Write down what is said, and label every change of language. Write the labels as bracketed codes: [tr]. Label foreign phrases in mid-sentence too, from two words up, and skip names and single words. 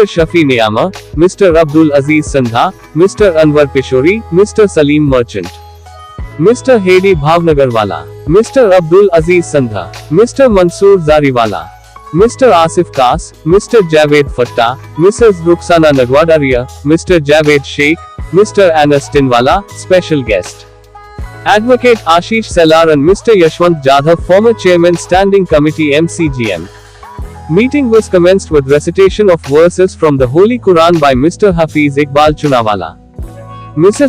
[en] Shafi Niyama, Mr. Abdul Aziz Sandha, Mr. Anwar Pishori, Mr. Salim Merchant, Mr. Hedi Bhavnagarwala, Mr. Abdul Aziz Sandha, Mr. Mansoor Zariwala, Mr. Asif Kas, Mr. Javed Fatta, Mrs. Ruxana Nagwadaria, Mr. Javed Sheikh, Mr. Anas Tinwala, special guest Advocate Ashish Sellar and Mr. Yashwant Jadhav, former Chairman Standing Committee MCGM. Meeting was commenced with recitation of verses from the Holy Quran by Mr. Hafiz Iqbal Chunawala. Mrs.